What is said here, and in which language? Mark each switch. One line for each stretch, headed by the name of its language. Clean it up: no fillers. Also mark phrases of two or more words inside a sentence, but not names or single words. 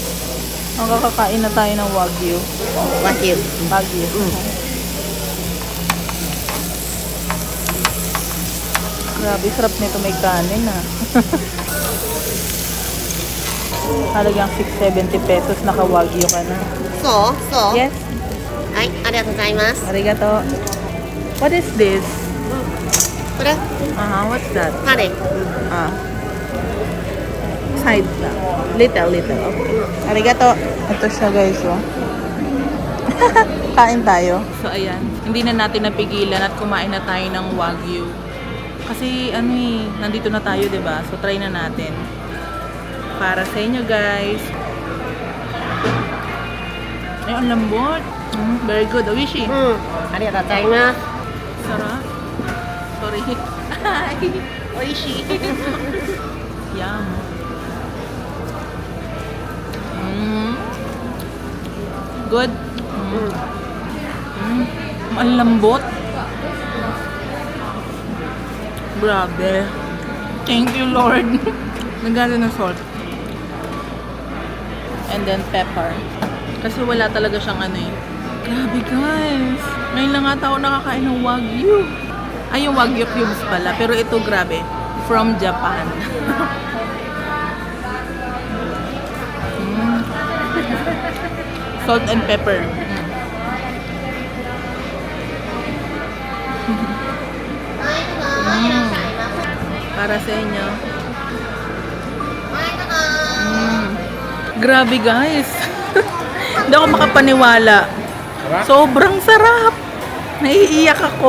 Filipino: Makakakain na tayo ng wagyu. Wagyu. Wagyu. Grabe, sarap nito, may kanin ah. Halagang 670 pesos, naka-wagyu ka na. So? Yes,
Japanese: はい、ありがとうございます。 arigato.
English: What is this?
Japanese: これ、
English: What's that?
Japanese: タレ。
English: Ah. Side lang. Little. Okay. Arigato.
Filipino: Ito siya, guys, oh. Kain tayo. So, ayan. Hindi na natin napigilan at kumain na tayo ng wagyu. Kasi, nandito na tayo, diba? So, try na natin. Para sa inyo, guys. Ay, ang lambot.
English: Very good.
Japanese: Oishi. ありがとうございます。
Filipino: Sarap. Sorry. Oishi.
English: Yum. Good.
Filipino: Ang lambot. Grabe.
English: Thank you, Lord.
Filipino: Nagala ng
English: salt. And then pepper.
Filipino: Kasi wala talaga siyang Grabe, guys. Ngayon lang ata ako nakakain ng wagyu. Ay, yung wagyu cubes pala. Pero ito, grabe.
English: From Japan. Salt and pepper.
Filipino: Para sa inyo. Grabe, guys. Hindi ako makapaniwala. Sobrang sarap. Naiiyak ako.